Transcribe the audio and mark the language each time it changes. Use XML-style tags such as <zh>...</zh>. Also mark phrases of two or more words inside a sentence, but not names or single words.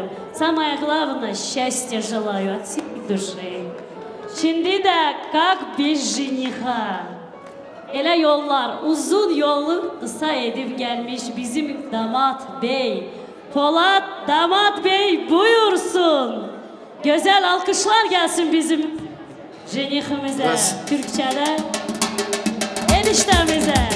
<ru>Самое главное, счастья желаю от всей души.</ru> <tr>Şimdi de</tr> <ru>как без жениха.</ru> <tr>Ele yollar, uzun yolu kısa edip gelmiş bizim damat bey. Polat damat bey buyursun. Güzel alkışlar gelsin bizim jenihimize. Türkçe'de eniştemize.</tr>